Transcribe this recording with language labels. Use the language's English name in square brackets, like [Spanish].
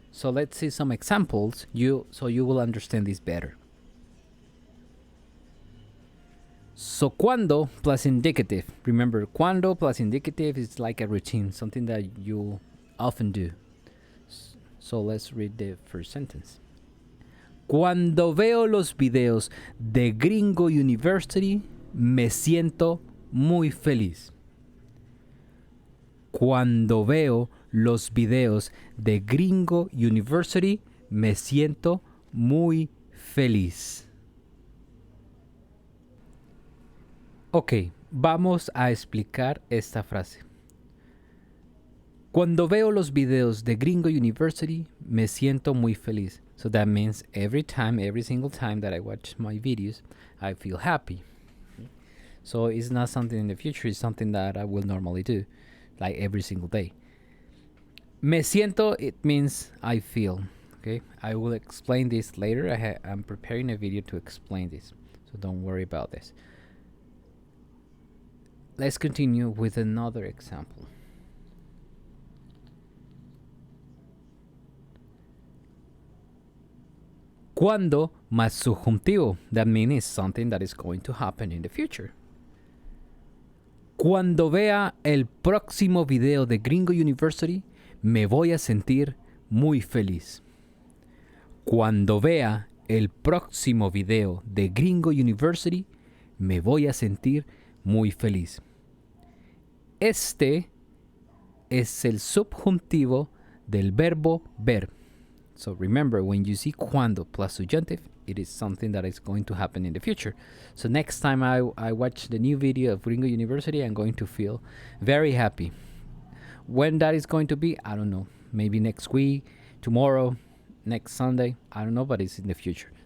[English] So let's see some examples so you will understand this better. So cuando plus indicative. Remember, cuando plus indicative is like a routine, something that you often do. So let's read the first sentence. [Spanish] Cuando veo los videos de Gringo University, me siento muy feliz. Cuando veo los videos de Gringo University, me siento muy feliz. Ok, vamos a explicar esta frase. Cuando veo los videos de Gringo University, me siento muy feliz. [English] So that means every single time that I watch my videos, I feel happy. So it's not something in the future, it's something that I will normally do, like every single day. [Spanish] Me siento, [English] it means I feel. Okay, I will explain this later. I'm preparing a video to explain this, so don't worry about this. Let's continue with another example. [Spanish] Cuando más subjuntivo. [English] That means it's something that is going to happen in the future. [Spanish] Cuando vea el próximo video de Gringo University, me voy a sentir muy feliz. Cuando vea el próximo video de Gringo University, me voy a sentir muy feliz. Este es el subjuntivo del verbo ver. [English] So remember, when you see cuando plus subjunctive, it is something that is going to happen in the future. So next time I watch the new video of Gringo University, I'm going to feel very happy. When that is going to be, I don't know. Maybe next week, tomorrow, next Sunday, I don't know, but it's in the future.